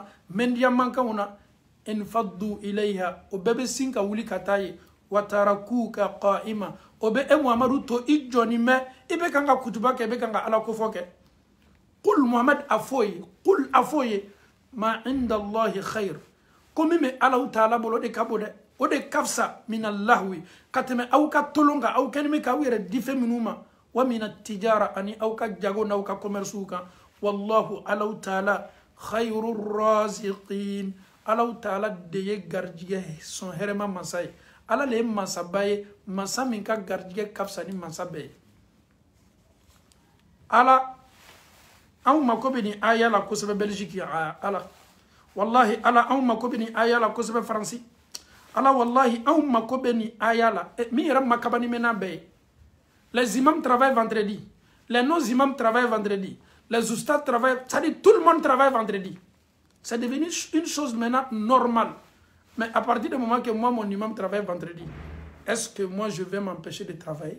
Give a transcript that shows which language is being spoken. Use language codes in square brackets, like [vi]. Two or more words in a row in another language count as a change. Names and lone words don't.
[bm] mɛndiya mankanw na [ar] انفضوا إليها [bm] o bɛɛ bɛ sin ka wuli ka taa ye [ar] وتركوك قائما [bm] o bɛ muhamadu to i jɔni mɛn i bɛ kan ka kutuba kɛ i bɛ kan ka ala kofɔ kɛ qul muhamad a fɔ ye ma [ar] عند الله خير [bm] ko min bɛ alaw taala bolo o de ka bon dɛ o de ka fisa [ar] من اللهو [bm] ka tɛmɛ aw ka tolon kan aw kɛni bɛ k'aw yɛrɛ di fɛn minnu ma [ar] ومن التجارة [bm] ani aw ka jago n'aw ka commercew kan wallahu alaw taala [ar] خير الرازقين [bm] alaw taala de ye garijɛgɛ sɔn hɛrɛma masa ye ala le ye masaba ye masa min ka garijɛgɛ ka fisa ni masa bɛɛ ye ala anw mako bɛ nin aya la kosɛbɛ belgique ala wallahi ala anw mako bɛ nin aya la kosɛbɛ faransi ala wallahi anw mako bɛ nin aya la min yɛrɛ makabani mɛn n'a bɛɛ ye [fr] les imams travaillent vendredi les non imams travaillent vendredi les oustats travaillent c'est-à-dire tout le monde travaille vendredi. C'est devenu une chose maintenant normale. Mais à partir du moment que moi, mon imam travaille vendredi, est-ce que moi, je vais m'empêcher de travailler?